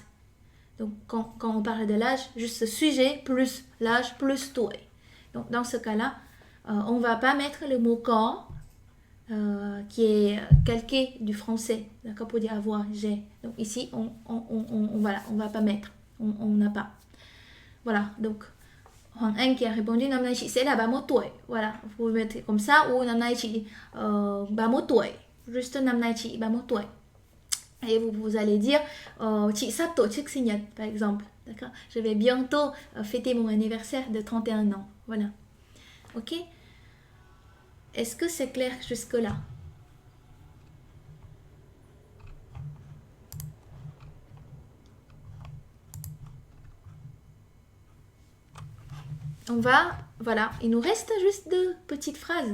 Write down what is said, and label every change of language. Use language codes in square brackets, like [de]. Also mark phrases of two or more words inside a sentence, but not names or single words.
[fr] Donc quand on parle de l'âge, juste sujet plus l'âge plus tuổi. Donc dans ce cas-là, on ne va pas mettre le mot corps qui est calqué du français, d'accord, pour dire avoir, j'ai. Donc ici, on va pas mettre, on n'a pas. Voilà, donc Hoàng Anh qui a répondu [vi] năm nay chị sẽ là 31 tuổi. [fr] Voilà, vous pouvez mettre comme ça, ou [vi] năm nay chị 31 tuổi, [fr] juste [vi] năm nay chị 31 tuổi. [fr] Et vous allez dire [vi] chị sắp tổ chức sinh nhật, [fr] par exemple, d'accord? Je vais bientôt fêter mon anniversaire de 31 ans. Voilà, ok? Est-ce que c'est clair jusque-là? Voilà, il nous reste juste 2 petites phrases.